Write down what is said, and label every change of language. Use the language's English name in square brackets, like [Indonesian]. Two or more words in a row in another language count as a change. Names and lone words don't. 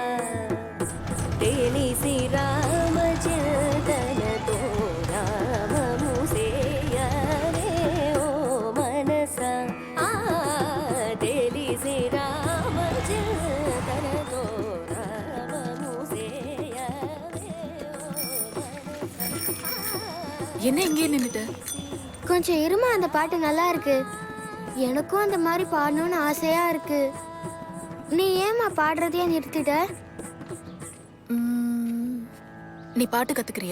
[Telugu] తెలిసి రామచింతనతో నామము సేయవే ఓ మనసా తెలిసి రామచింతనతో నామము సేయవే [Tamil] என்ன இங்கே நின்னுட்ட? கொஞ்சம் இருமா, அந்த பாட்டு நல்லா இருக்கு. எனக்கும் அந்த மாதிரி பாடணும்னு ஆசையா இருக்கு. நீ ஏமா பாடுறதையே நிறுத்திட்ட? நீ பாட்டு கத்துக்கிறியா?